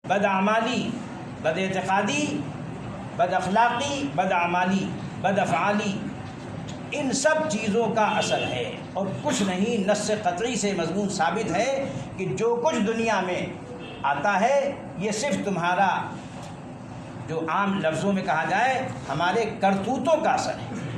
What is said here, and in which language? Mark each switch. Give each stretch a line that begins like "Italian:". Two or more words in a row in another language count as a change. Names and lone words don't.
Urdu: بد اعمالی، بد اعتقادی، بد اخلاقی، بد اعمالی، بد افعالی، ان سب چیزوں کا اثر ہے اور کچھ نہیں۔ نص قطعی سے مضمون ثابت ہے کہ جو کچھ دنیا میں آتا ہے یہ صرف تمہارا، جو عام لفظوں میں کہا جائے، ہمارے کرتوتوں کا اثر ہے۔